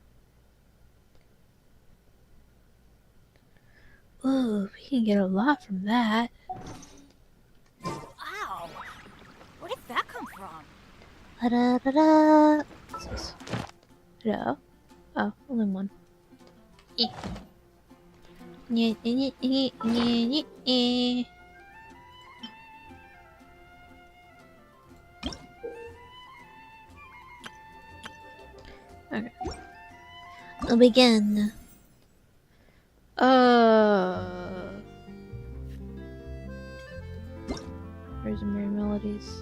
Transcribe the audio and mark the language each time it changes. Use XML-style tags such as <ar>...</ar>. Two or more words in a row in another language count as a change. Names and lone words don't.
<en>Ooh, we can get a lot from that. Wow. Where did that come from? Da-da-da-da. What's this? Hello? Oh, only one. Eh. Nye, nye, nye, nye, nye, nye. Okay. We'll begin. Where's the mirror melodies?</en>